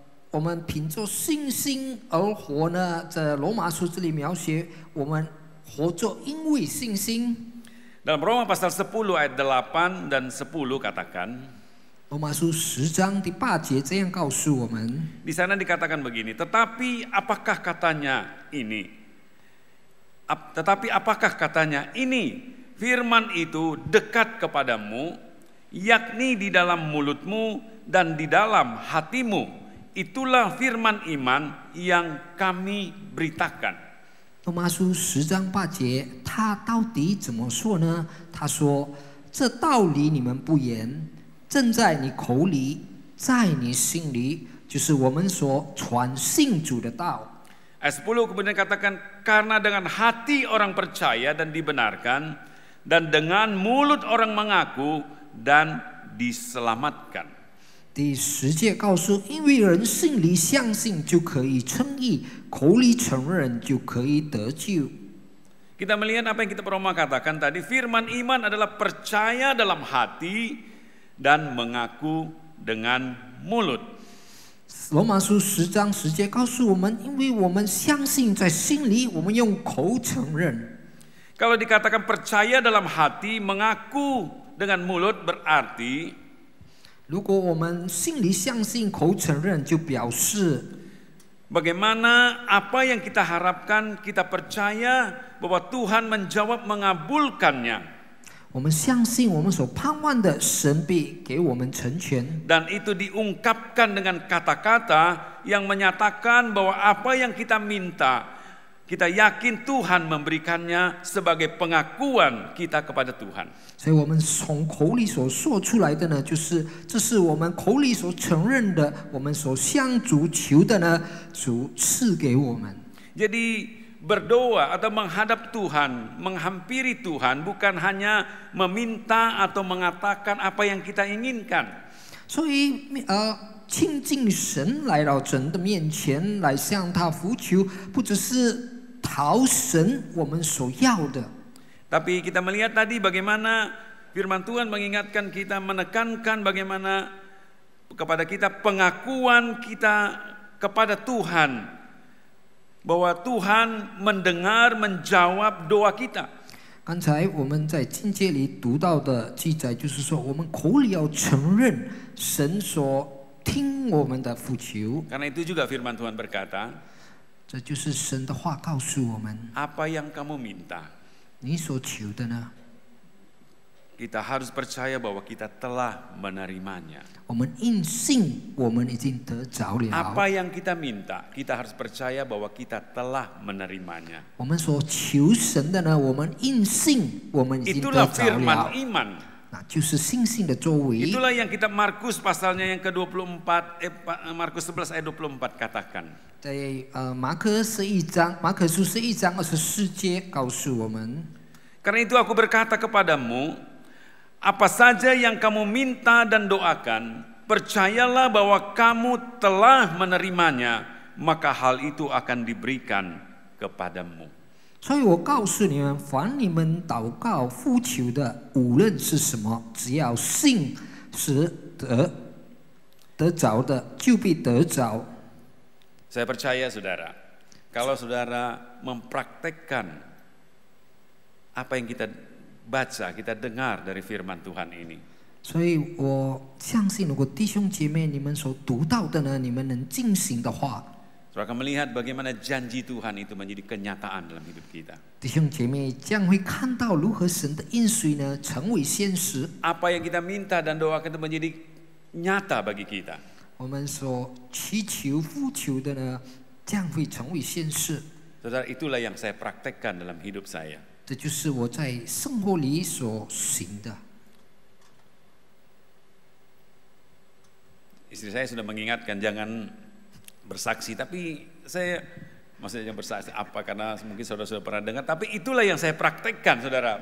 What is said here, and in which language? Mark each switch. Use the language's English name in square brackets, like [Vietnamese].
[Chinese] 我们凭着信心而活呢，在罗马书这里描写我们活着因为信心。 [Indonesian] Dalam Roma pasal 10 ayat 8 dan 10 katakan, [Chinese] 罗马书10章第8节这样告诉我们。 [Indonesian] di sana dikatakan begini, tetapi apakah katanya ini? Tetapi apakah katanya ini? Firman itu dekat kepadamu, yakni di dalam mulutmu dan di dalam hatimu. Itulah firman iman yang kami beritakan. [Chinese] 罗马书10章8节，他到底怎么说呢？他说：“这道理你们不言，正在你口里，在你心里，就是我们所传信主的道。” [Indonesian] Ayat 10 kemudian katakan, karena dengan hati orang percaya dan dibenarkan, dan dengan mulut orang mengaku dan diselamatkan. [Chinese] 第10节告诉，因为人心里相信就可以称义，口里承认就可以得救。 [Indonesian] Kita melihat apa yang kita pernah katakan tadi, firman iman adalah percaya dalam hati dan mengaku dengan mulut. [Chinese] 罗马书10章10节告诉我们，因为我们相信在心里，我们用口承认。 [Indonesian] Kalau dikatakan percaya dalam hati, mengaku dengan mulut berarti [Chinese] 如果我们心里相信，口承认，就表示 [Indonesian] bagaimana apa yang kita harapkan, kita percaya bahwa Tuhan menjawab mengabulkannya. [Chinese] 我们相信我们所盼望的，神必给我们成全。 [Indonesian] Dan itu diungkapkan dengan kata-kata yang menyatakan bahwa apa yang kita minta, kita yakin Tuhan memberikannya sebagai pengakuan kita kepada Tuhan. [Chinese] 所以我们从口里所说出来的呢，就是这是我们口里所承认的，我们所向主求的呢，主赐给我们。 [Indonesian] Jadi berdoa atau menghadap Tuhan, menghampiri Tuhan bukan hanya meminta atau mengatakan apa yang kita inginkan. [Chinese] 所以亲近神，来到神的面前，来向他呼求，不只是讨神我们所要的。 [Indonesian] Tapi kita melihat tadi bagaimana firman Tuhan mengingatkan kita, menekankan bagaimana kepada kita pengakuan kita kepada Tuhan. Bahwa Tuhan mendengar, menjawab doa kita. [Chinese] 刚才我们在经节里读到的记载，就是说我们口里要承认神所听我们的呼求。 [Indonesian] Karena itu juga firman Tuhan berkata, [Chinese] 这就是神的话告诉我们， [Indonesian] apa yang kamu minta, [Chinese] 你所求的呢， [Indonesian] kita harus percaya bahwa kita telah menerimanya. [Chinese] 我们应信我们已经得着了。 [Indonesian] Apa yang kita minta, kita harus percaya bahwa kita telah menerimanya. [Chinese] 我们所求神的呢，我们应信我们已经得 [Indonesian] Itulah [Chinese] 着 [Indonesian] firman [Chinese] 了。 [Indonesian] iman. [Chinese] 那就是信心的作为。 [Indonesian] Itulah yang kitab Markus pasalnya yang ke-24, Markus 11 ayat 24 katakan. [Chinese] 在马可书11章24节告诉我们。 [Indonesian] Karena itu aku berkata kepadamu, apa saja yang kamu minta dan doakan, percayalah bahwa kamu telah menerimanya, maka hal itu akan diberikan kepadamu. [Chinese] 所以我告诉你们，凡你们祷告呼求的，无论是什么，只要信是得着的，就必得着。 [Indonesian] Saya percaya saudara, kalau saudara mempraktekkan apa yang kita baca, kita dengar dari firman Tuhan ini. [Chinese] 所以我相信，如果弟兄姐妹你们所读到的呢，你们能进行的话， [Indonesian] Saudara akan melihat bagaimana janji Tuhan itu menjadi kenyataan dalam hidup kita. [Chinese] 弟兄姐妹将会看到如何神的应许呢成为现实。 [Indonesian] Apa yang kita minta dan doakan itu menjadi nyata bagi kita. [Chinese] 我们所祈求、呼求的呢，将会成为现实。 [Indonesian] Saudara, itulah yang saya praktekkan dalam hidup saya. [Chinese] 这就是我在生活里所行的。 [Indonesian] Istri saya sudah mengingatkan jangan bersaksi, tapi saya maksudnya bersaksi apa karena mungkin saudara sudah pernah dengar, tapi itulah yang saya praktekkan saudara.